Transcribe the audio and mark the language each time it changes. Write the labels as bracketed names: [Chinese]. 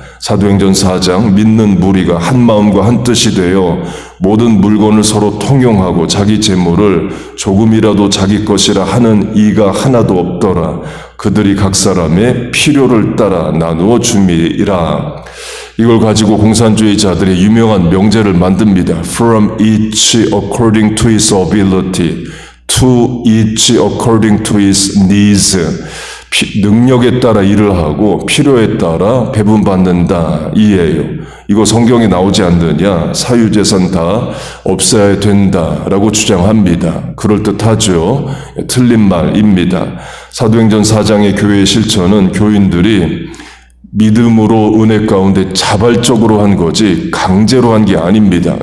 [Korean] 사도행전 4장 믿는 무리가 한 마음과 한 뜻이 되어 모든 물건을 서로 통용하고 자기 재물을 조금이라도 자기 것이라 하는 이가 하나도 없더라. 그들이 각 사람의 필요를 따라 나누어 줌이라. 이걸 가지고 공산주의자들이 유명한 명제를 만듭니다. [English] From each according to his ability, to each according to his needs. [Korean] 능력에 따라 일을 하고 필요에 따라 배분받는다 이에요. 이거 성경에 나오지 않느냐? 사유재산 다 없애야 된다라고 주장합니다. 그럴듯하죠. 틀린 말입니다. 사도행전 4장의 교회의 실천은 교인들이 믿음으로 은혜 가운데 자발적으로 한 거지 강제로 한 게 아닙니다.